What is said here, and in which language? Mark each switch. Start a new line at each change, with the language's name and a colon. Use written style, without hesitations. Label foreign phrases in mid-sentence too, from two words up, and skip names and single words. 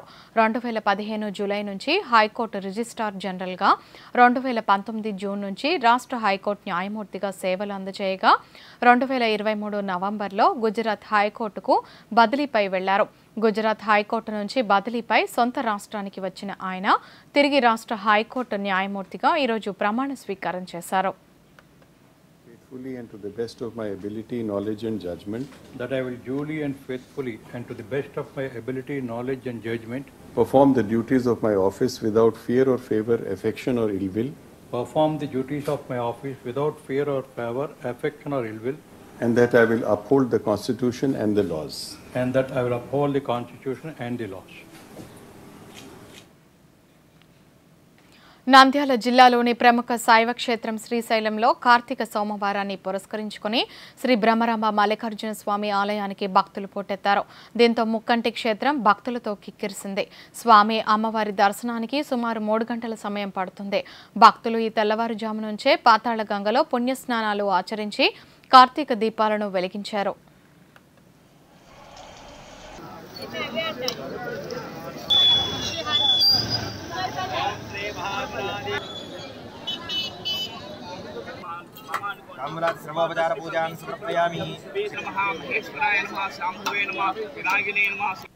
Telugu: 2015 జూలై నుంచి హైకోర్టు రిజిస్ట్రార్ జనరల్గా, 2019 జూన్ నుంచి రాష్ట్ర హైకోర్టు న్యాయమూర్తిగా సేవలు అందజేయగా 2023 నవంబర్లో గుజరాత్ హైకోర్టుకు బదిలీపై వెళ్లారు. గుజరాత్ హైకోర్టు నుంచి బదిలీపై సొంత రాష్ట్రానికి వచ్చిన ఆయన తిరిగి రాష్ట్ర హైకోర్టు న్యాయమూర్తిగా ఈరోజు ప్రమాణ స్వీకారం చేశారు.
English: Faithfully and to the best of my ability, knowledge and judgment. That I will duly and faithfully and to the best of my ability, knowledge and judgment. Perform the duties of my office without fear or favor, affection or ill will. Perform the duties of my office without fear or favor, affection or ill will. And that I will uphold the Constitution and the laws. And that I will uphold the Constitution and the laws.
Telugu: నంద్యాల జిల్లాలోని ప్రముఖ శైవ క్షేత్రం శ్రీశైలంలో కార్తీక సోమవారాన్ని పురస్కరించుకుని శ్రీ బ్రహ్మరాంబ మల్లికార్జున స్వామి ఆలయానికి భక్తులు పోటెత్తారు. దీంతో ముక్కంటి క్షేత్రం భక్తులతో కిక్కిరిసింది. స్వామి అమ్మవారి దర్శనానికి సుమారు 3 గంటల సమయం పడుతుంది. భక్తులు ఈ తెల్లవారుజాము నుంచే పాతాళ గంగలో పుణ్యస్నానాలు ఆచరించి కార్తీక దీపాలను వెలిగించారు.
Sanskrit: सर्वोपचार पूजां समर्पयामि. महामहेश्वराय नमः, शाम्भवे नमः, विनायिने नमः.